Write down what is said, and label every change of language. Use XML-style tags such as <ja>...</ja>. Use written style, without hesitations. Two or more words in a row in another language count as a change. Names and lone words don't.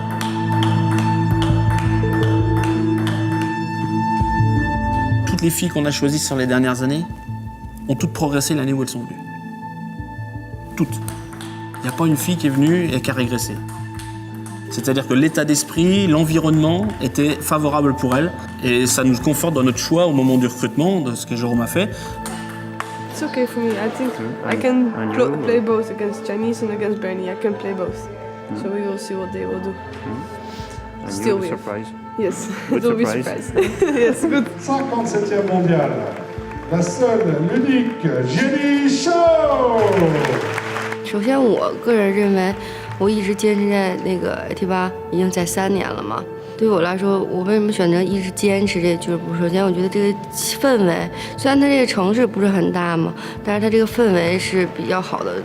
<fr>Toutes les filles qu'on a choisies sur les dernières années ont toutes progressé l'année où elles sont venues. Toutes. Il n'y a pas une fille qui est venue et qui a régressé. C'est-à-dire que l'état d'esprit, l'environnement était favorable pour elles et ça nous conforte dans notre choix au moment du recrutement, de ce que Jérôme a fait.</fr> <en>It's okay for me. I think I can play both against Chinese and against Bernie. I can play both. So we will see what they will do. Still a surprise. Yes, Good it will be surprise. surprise. Yes, good.</en> <fr>57e mondial. La seule, l'unique, Jenny Shaw.</fr> <zh>首先，我个人认为，我一直坚持在那个 AT8，已经在3年了嘛。对于我来说，我为什么选择一直坚持这个俱乐部？首先，我觉得这个氛围，虽然它这个城市不是很大嘛，但是它这个氛围是比较好的。</zh>